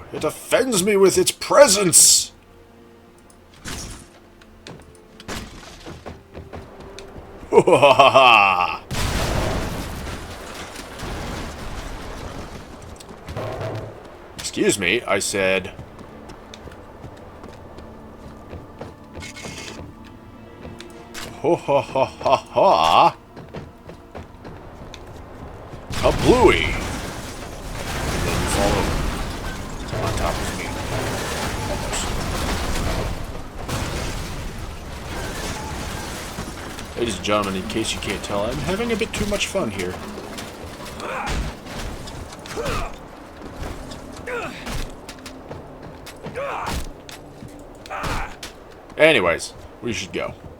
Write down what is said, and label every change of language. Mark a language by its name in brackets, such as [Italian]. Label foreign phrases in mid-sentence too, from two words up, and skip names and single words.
[English] It offends me with its presence! Excuse me, I said. Ho ha ha ha ha. Kablooey! And then you fall over. On top of me. Almost. Ladies and gentlemen, in case you can't tell, I'm having a bit too much fun here. Anyways, we should go.